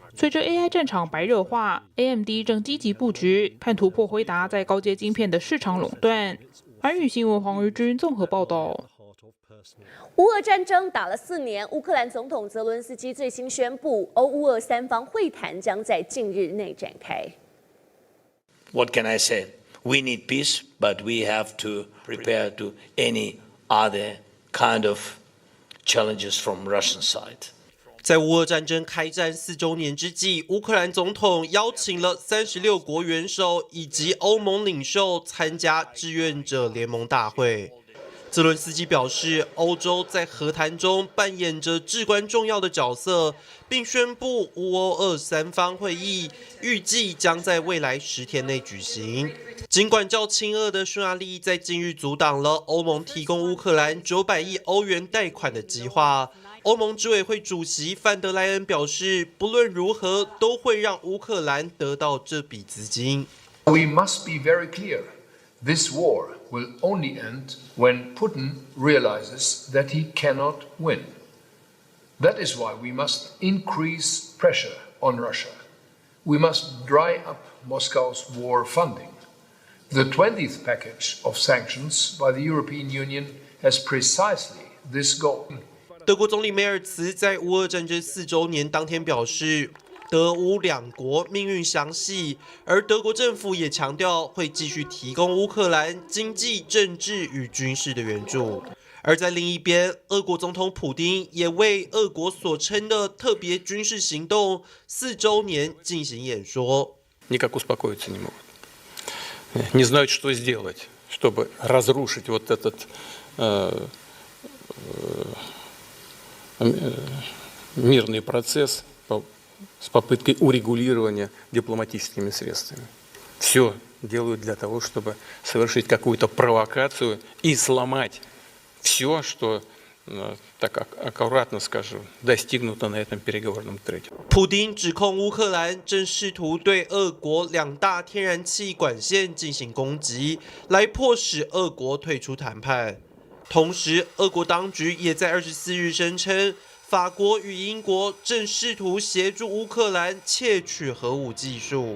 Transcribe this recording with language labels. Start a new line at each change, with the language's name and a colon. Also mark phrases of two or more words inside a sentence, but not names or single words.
Chinese: 随着 AI 战场白热化 ，AMD 正积极布局，盼突破辉达在高阶晶片的市场垄断。寰宇新闻黄瑜君综合报道。乌俄战争打了4年，乌克兰总统泽伦斯基最新宣布，欧乌俄三方会谈将在近日内展开。
English: What can I say? We need peace, but we have to prepare to any other kind of challenges from Russian side.
Chinese: 在乌俄战争开战4周年之际，乌克兰总统邀请了36国元首以及欧盟领袖参加志愿者联盟大会。泽伦斯基表示，欧洲在和谈中扮演着至关重要的角色，并宣布乌欧2、3方会议预计将在未来10天内举行。尽管较亲俄的匈牙利在近日阻挡了欧盟提供乌克兰900亿欧元贷款的计划，欧盟执委会主席范德莱恩表示，不论如何都会让乌克兰得到这笔资金。
English: We must be very clear. This war will only end when Putin realizes that he cannot win. That is why we must increase pressure on Russia. We must dry up Moscow's war funding. The 20th package of sanctions by the European Union has precisely this goal.
Chinese: 德国总理梅尔茨在乌俄战争4周年当天表示，德乌两国命运相系，而德国政府也强调会继续提供乌克兰经济、政治与军事的援助。而在另一边，俄国总统普丁也为俄国所称的特别军事行动4周年进行演说。
Russian: Никак успокоиться не могут. Не знают, что сделать, чтобы разрушить вот этот мирный процесс с попыткой урегулирования дипломатическими средствами. Все делают для того, чтобы совершить какую-то провокацию и сломать все, что, так аккуратно скажу, достигнуто на этом переговорном треке.
Chinese: 普丁指控乌克兰正试图对俄国2大天然气管线进行攻击，来迫使俄国退出谈判。同时，俄国当局也在24日声称，法国与英国正试图协助乌克兰窃取核武技术。